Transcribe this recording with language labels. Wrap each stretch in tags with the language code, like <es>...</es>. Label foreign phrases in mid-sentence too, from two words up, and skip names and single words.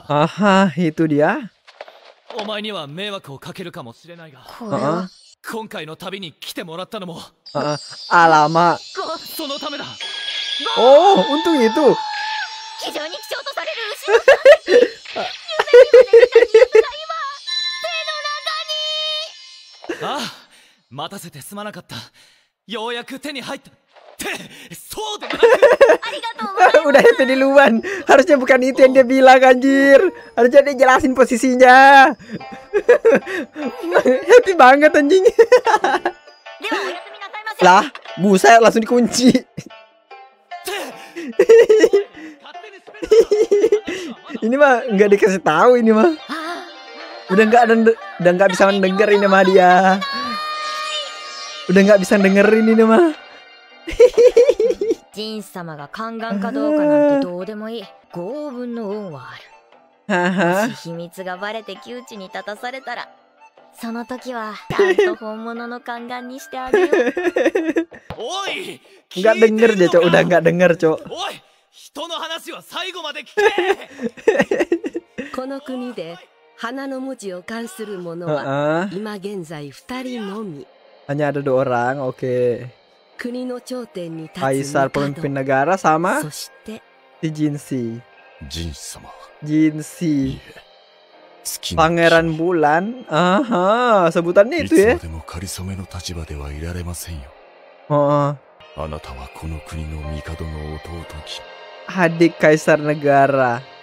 <id>itu dia.</id> <ja>お前には迷惑をかけるかもしれないが、今回の旅に来てもらったのも、</ja> <id>alamak。</id> <ja>そのためだ。</ja> <id>Oh, untuk itu。</id> <ja>非常に貴重とされる牛の夢にまで見た肉体は手の中に。ああ、待たせてすまなかった。ようやく手に入った。そうでなく。</ja> <id>Udah happy duluan. Harusnya bukan itu yang dia bilang, anjir. Harusnya dia jelasin posisinya. Happy banget anjing. Lah, buset langsung dikunci. Ini mah nggak dikasih tahu ini mah. Udah nggak bisa mendengar ini mah dia. Udah nggak bisa dengerin ini mah.</id> <ja>ジンス様が宦官かどうかなんてどうでもいい。豪分の恩はある。もし秘密がバレて窮地に立たされたら、その時はちゃんと本物の宦官にしてあげよう。おい、</ja> <id>nggak denger dia, Cok. Udah nggak denger, Cok.</id> <ja>おい、人の話は最後まで聞け。この国で花の文字を冠する者は今現在2人のみ。</ja> <id>Hanya ada 2 orang, oke. Kaisar pemimpin negara sama si Jinshi. Jinshi. Pangeran Bulan. Sebutannya itu ya. Adik kaisar negara.</id>